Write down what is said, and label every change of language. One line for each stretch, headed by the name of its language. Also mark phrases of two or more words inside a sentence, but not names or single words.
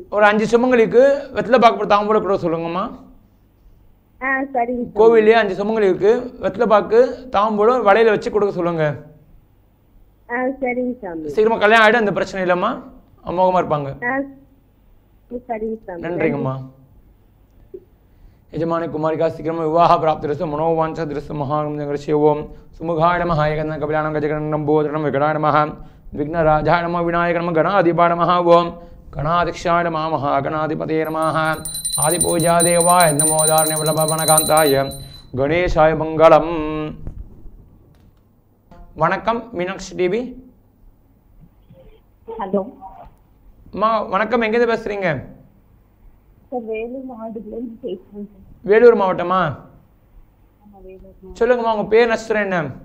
Tamil: ஒரு 5 சுமங்கலிக்கு வெத்தலை பாக்கு தாம்பூலம் கூட சொல்லுங்கம்மா. சரிங்க சாமி. கோவிலே 5 சுமங்கலிக்கு வெத்தலை பாக்கு தாம்பூலம் வலையில வச்சு கொடுக்க சொல்லுங்க. சரிங்க சாமி. சீக்கிரமா கல்யாணம் ஆயிடும், அந்த பிரச்சனை இல்லம்மா, அமோகமா இருப்பாங்க. சரிங்க சாமி. நன்றிங்கம்மா.
Sanskrit: यजमानी कुमारी का शीघ्र विवाह प्राप्त मनोवांछ दृश्य महागृष्य ओम सुमुखाय नमः एकन कपिलानं गजगणनं बोधनं विकटाय नमः विघ्नराजाय नमः विनायक नमः गणाधिपाय नमः ओम गणाध्यक्षाय नमः महागणाधिपतये नमः आदिपूजा देवाय नमो दारण्य वल्लभवनकान्ताय गणेशाय मंगलम.
Tamil: வணக்கம் மீனாட்சி டிவி. ஹலோ அம்மா வணக்கம், எங்கேருந்து பேசுறீங்க? வேலூர் மாவட்டத்துலேருந்து பேசுகிறேன். வேலூர் மாவட்டமா? சொல்லுங்கம்மா, உங்க பேர் நட்சத்திரம் என்ன?